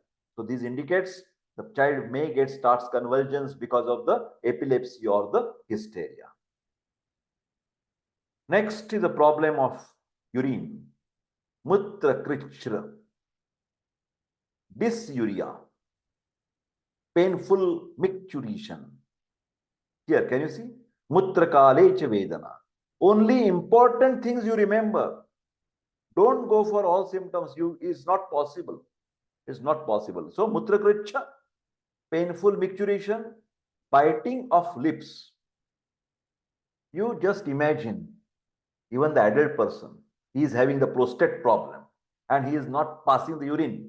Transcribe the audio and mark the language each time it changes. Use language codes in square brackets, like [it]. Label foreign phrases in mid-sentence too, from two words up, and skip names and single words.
[en] So this indicates the child may starts convulsions because of the epilepsy or the hysteria. Next is the problem of urine. [sa] Mutra krichra. Dysuria. [en] Painful micturition. Here, can you see? [sa] Mutra kalecha vedana. [en] Only important things you remember. Don't go for all symptoms. It's not possible. It's not possible. So, [sa] mutra krichha, [en] painful micturition, biting of lips. You just imagine, even the adult person, he is having the prostate problem and he is not passing the urine.